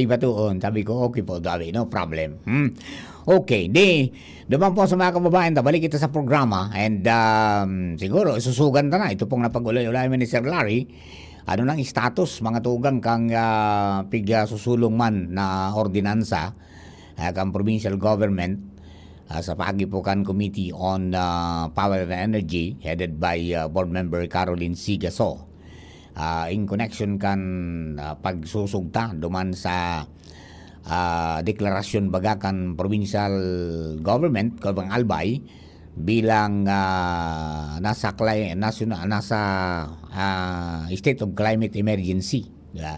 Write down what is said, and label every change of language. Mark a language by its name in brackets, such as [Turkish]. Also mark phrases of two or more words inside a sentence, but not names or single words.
[Bikol] Batuon, sabi ko, okay po, sabi, [English] no problem. [Bikol] Okay, naman po sa mga kababayan, balik kita sa programa, and siguro, susugan na. Ito pong napag-ulay-ulay ni Sir Larry, ano nang status, mga tugang, kang piga susulong man na ordinansa, kang [English] provincial government, [Bikol] sa Pag-Ipukan Committee on Power and Energy, [English] headed by Board Member [Bikol] Caroline Sigaso. [English] In connection [Bikol] kan pagsusugta duman sa deklarasyon baga kan [English] provincial government [Bikol] kabang Albay bilang nasa [English] state of climate emergency, [Bikol] diba?